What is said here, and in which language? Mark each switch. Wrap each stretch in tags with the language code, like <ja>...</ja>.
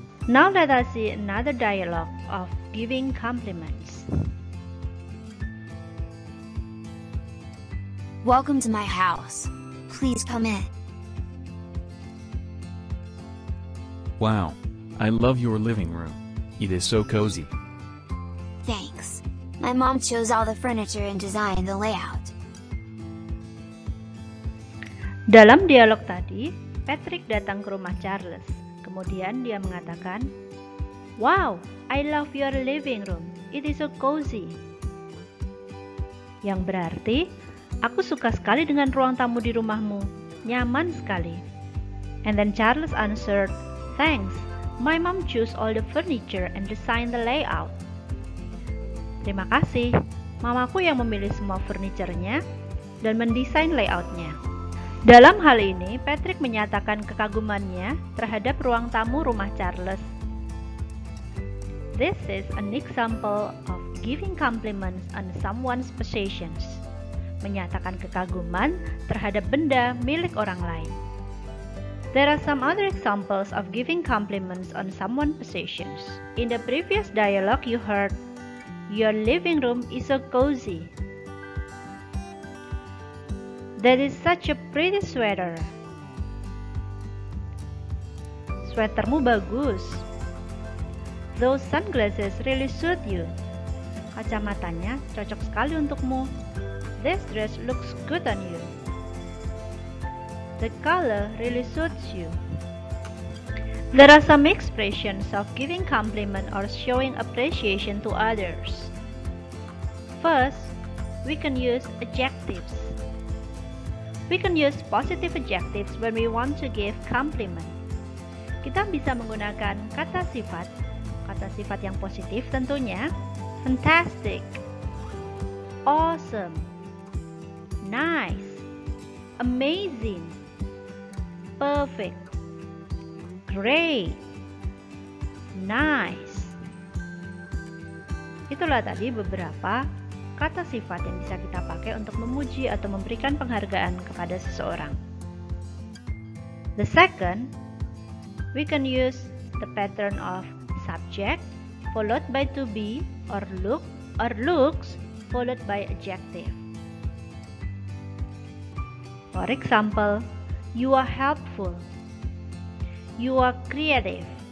<en>Now let us see another dialogue of giving compliments. Welcome to my house. Please come in. Wow, I love your living room. It is so cozy. Thanks. My mom chose all the furniture and designed the layout.</en> <id>Dalam dialog tadi, Patrick datang ke rumah Charles. Kemudian dia mengatakan,</id> <en>"Wow, I love your living room. It is so cozy."</en> <id>Yang berarti, "Aku suka sekali dengan ruang tamu di rumahmu. Nyaman sekali."</id> <en>And then Charles answered, "Thanks. My mom chose all the furniture and designed the layout."</en> <id>Terima kasih. Mamaku yang memilih semua furniturnya dan mendesain layoutnya. Dalam hal ini, Patrick menyatakan kekagumannya terhadap ruang tamu rumah Charles.</id> <en>This is an example of giving compliments on someone's possessions.</en> <id>Menyatakan kekaguman terhadap benda milik orang lain.</id> <en>There are some other examples of giving compliments on someone's possessions. In the previous dialogue you heard, "Your living room is so cozy." That is such a pretty sweater.</en> <id>Sweatermu bagus.</id> <en>Those sunglasses really suit you.</en> <id>Kacamatanya cocok sekali untukmu.</id> <en>This dress looks good on you. The color really suits you. There are some expressions of giving compliment or showing appreciation to others. First, we can use adjectives. We can use positive adjectives when we want to give compliment.</en> <id>Kita bisa menggunakan kata sifat yang positif tentunya.</id> <en>Fantastic, awesome, nice, amazing, perfect, great, nice.</en> <id>Itulah tadi beberapa kata sifat yang bisa kita pakai untuk memuji atau memberikan penghargaan kepada seseorang.</id> <en>The second, we can use the pattern of subject followed by to be or look or looks followed by adjective. For example, you are helpful. You are creative.</en>